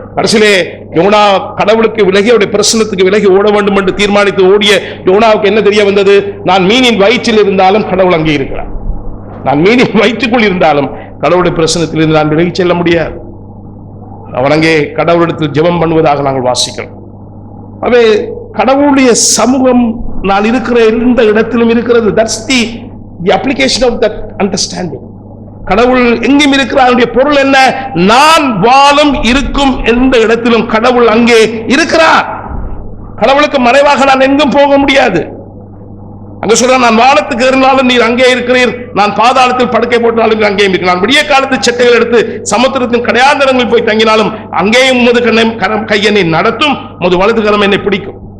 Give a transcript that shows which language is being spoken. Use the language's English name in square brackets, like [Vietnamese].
[Tamil] கடைசியிலே யோனா கடவுளுக்கு விலகி அவருடைய பிரசனத்துக்கு விலகி ஓட வேண்டும் என்று தீர்மானித்து ஓடிய யோனாவுக்கு என்ன தெரிய வந்தது, நான் மீனின் வயிற்றில் இருந்தாலும் கடவுள் அங்கே இருக்கிறார். நான் மீனின் வயிற்றுக்குள் இருந்தாலும் கடவுளுடைய பிரசனத்தில் இருந்து நான் விலகி செல்ல முடியாது. அவன் அங்கே கடவுளிடத்தில் ஜெபம் பண்ணுவதாக நாங்கள் வாசிக்கிறோம். அவே கடவுளுடைய சமூகம் நான் இருக்கிற எந்த இடத்திலும் இருக்கிறது. [English] That's the application of that understanding. [Tamil] கடவுள் எங்கும் இருக்கிறார். பொருள் என்ன, நான் வாழும் இருக்கும் எந்த இடத்திலும் கடவுள் அங்கே இருக்கிறார். கடவுளுக்கு மறைவாக நான் எங்கும் போக முடியாது. அங்க சொல்ற, நான் வானத்துக்கு ஏறினாலும் நீர் அங்கே இருக்கிறீர், நான் பாதாளத்தில் படுக்கை போட்டாலும் அங்கேயும் இருக்கிறேன். நான் விடிய காலத்து செட்டைகள் எடுத்து சமுத்திரத்தின் கடையாந்தரங்களில் போய் தங்கினாலும் அங்கேயும் உமது கையனை நடத்தும், உமது வலது கரம் என்னை பிடிக்கும்.